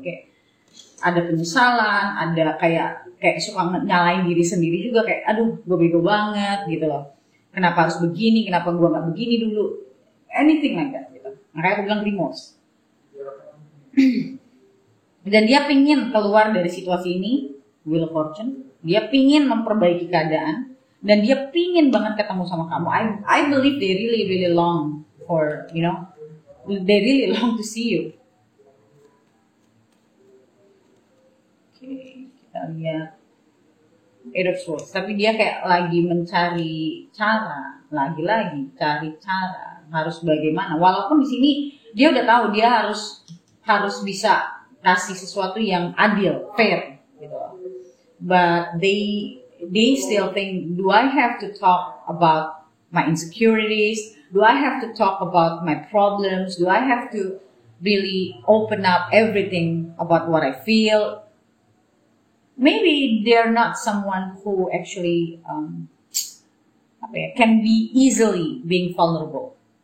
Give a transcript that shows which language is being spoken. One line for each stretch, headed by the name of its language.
Indonesian: Kayak ada penyesalan, ada kayak suka nyalain diri sendiri juga, kayak aduh gue bego banget gitu loh, kenapa harus begini, kenapa gue gak begini dulu,
English: anything like that
Indonesian: gitu. Makanya aku bilang remorse. Dan dia pingin keluar dari situasi ini, Wheel of Fortune. Dia pingin memperbaiki keadaan dan dia pingin banget ketemu sama kamu.
English: I believe they really long for, they really long to see you.
Indonesian: Kita lihat Eight of Swords, tapi dia kayak lagi mencari cara, lagi-lagi cari cara harus bagaimana. Walaupun di sini dia udah tahu dia harus bisa kasih sesuatu yang adil, fair, gitu.
English: But they still think, do I have to talk about my insecurities? Do I have to talk about my problems? Do I have to really open up everything about what I feel? Maybe they're not someone who actually can be easily being vulnerable.